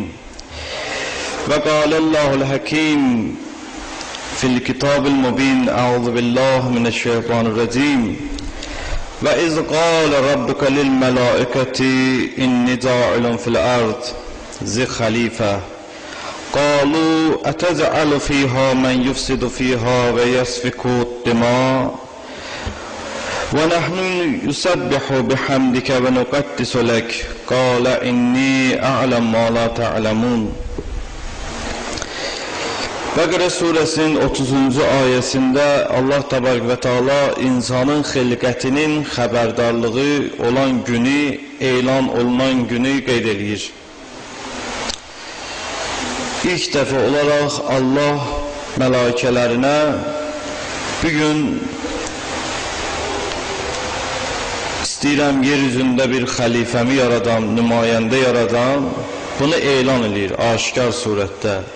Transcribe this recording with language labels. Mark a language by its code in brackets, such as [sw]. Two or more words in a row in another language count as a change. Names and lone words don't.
[ar] وقال الله الحكيم في الكتاب المبين. أعوذ بالله من الشيطان الرجيم وإذ قال ربك للملائكة إني جاعل في الأرض خليفة. قالوا أتجعل فيها من يفسد فيها ويسفك الدماء ونحن يسبح بحمدك ونقدس لك قال إني أعلم ما لا تعلمون. [az] Bəqərə suresinin 30. ayəsində Allah Təbarək və Teala insanın xilqətinin xəbərdarlığı olan günü, elan olunan günü qeyd edir. İlk dəfə olaraq Allah mələikələrinə bugün istəyirəm yeryüzündə bir xəlifəmi yaradan, nümayəndə yaradan, bunu elan edir aşikar surətdə.